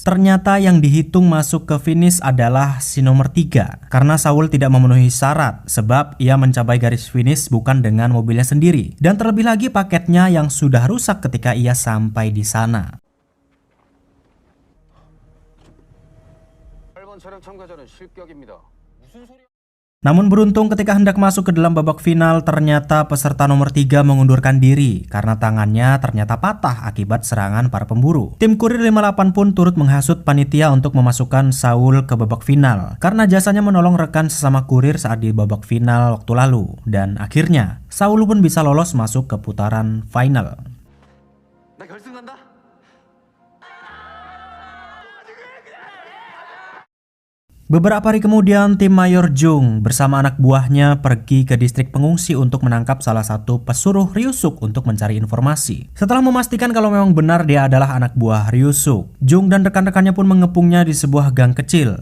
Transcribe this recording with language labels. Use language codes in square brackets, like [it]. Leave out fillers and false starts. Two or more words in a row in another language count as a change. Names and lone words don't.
[id] Ternyata yang dihitung masuk ke finish adalah si nomor 3. Karena Saul tidak memenuhi syarat, sebab ia mencapai garis finish bukan dengan mobilnya sendiri. Dan terlebih lagi paketnya yang sudah rusak ketika ia sampai di sana. [ko] 촬영 참가자는 실격입니다. 무슨 소리야? [id] Namun beruntung ketika hendak masuk ke dalam babak final, ternyata peserta nomor 3 mengundurkan diri karena tangannya ternyata patah akibat serangan para pemburu. Tim Kurir 58 pun turut menghasut panitia untuk memasukkan Saul ke babak final karena jasanya menolong rekan sesama kurir saat di babak final waktu lalu. Dan akhirnya Saul pun bisa lolos masuk ke putaran final. [ko] 나 결승 간다. [id] Beberapa hari kemudian, tim Mayor Jung bersama anak buahnya pergi ke distrik pengungsi untuk menangkap salah satu pesuruh Ryusuk untuk mencari informasi. Setelah memastikan kalau memang benar dia adalah anak buah Ryusuk, Jung dan rekan-rekannya pun mengepungnya di sebuah gang kecil.